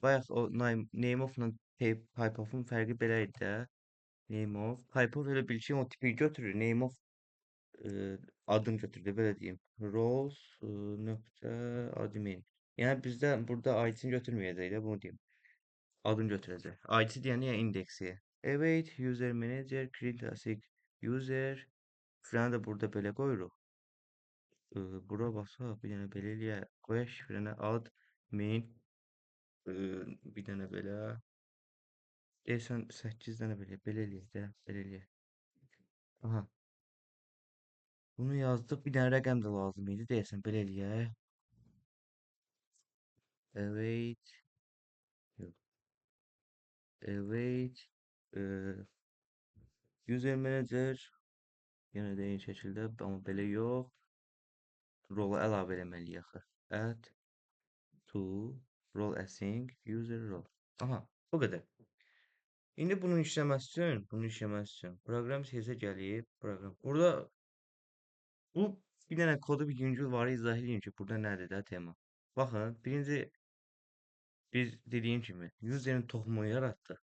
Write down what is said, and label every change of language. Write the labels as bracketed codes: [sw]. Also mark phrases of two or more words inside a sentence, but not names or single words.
[az] Bayaq o [en] name of- [az] la [en] type of- [az] un fərqi belə idi də. [en] Name of. Type of [az] elə bil ki, o tipi götürür. [en] Name of [az] adını götürdü belə deyim. [en] Roles nöqtə admin. [az] Yəni bizdə burada ID-ni götürməyəcək də bunu deyim. Adını götürəcək. ID deyəndə yəni indeksi. [en] Evet, user manager, create async user. [az] Filanı da burada belə qoyuruq. Bura basaq, bir dənə belə eləyək. Qoyaq şifrəni admin. Bir dənə belə. Deyəsən 8 dənə belə eləyək də, belə eləyək. Aha. Bunu yazdık. Bir dənə rəqəm də lazım idi. Deyəsən belə eləyək. Evet. Yok. Evet. Eee, [en] user manager [az] yenə də eyni şəkildə, amma belə yox. Rolu əlavə eləməliyik axı. [en] Add to role async user role. [az] Aha, bu qədər. İndi bunun işləməsi üçün proqram CS gəlib, proqram. Burada bu bir dənə kodu bir yüngül var, izah edeyim ki, burada nədir də tema. Baxın, birinci biz dediyim kimi userin toxumunu yaratdıq.